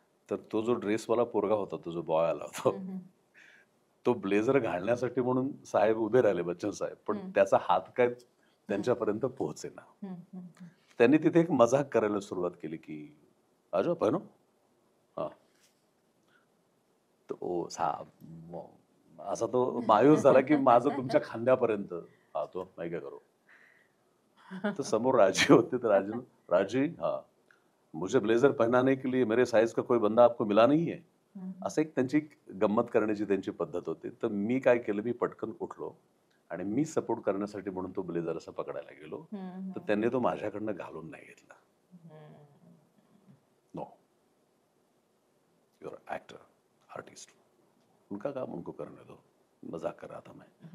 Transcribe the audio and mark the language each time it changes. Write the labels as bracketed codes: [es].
[mr] तर तो जो ड्रेसवाला पोरगा होता, तो जो बॉय आला होता, तो ब्लेझर घालण्यासाठी म्हणून साहेब उभे राहिले, बच्चन साहेब, पण त्याचा हात काय त्यांच्यापर्यंत पोहोचेना. त्यांनी तिथे एक मजाक करायला सुरुवात केली की [hi] आजो पहनो. [mr] हा तो साहेब असा तो मायूस झाला की माझं तुमच्या खांद्यापर्यंत. हा तो नाही काय करू. तर समोर राजी होते, तर [hi] राजी हाँ मुझे ब्लेजर पहनाने के लिए मेरे साइज का कोई बंदा आपको मिला नहीं है. [mr] असं एक त्यांची गंमत करण्याची त्यांची पद्धत होती. तर मी काय केलं, मी पटकन उठलो आणि मी सपोर्ट करण्यासाठी म्हणून तो ब्लेझर असं पकडायला गेलो. तर त्यांनी तो माझ्याकडनं घालून नाही घेतला. [en] no, your actor, artist, [hi] उनका काम उनको करने दो, मजाक कर रहा था मैं.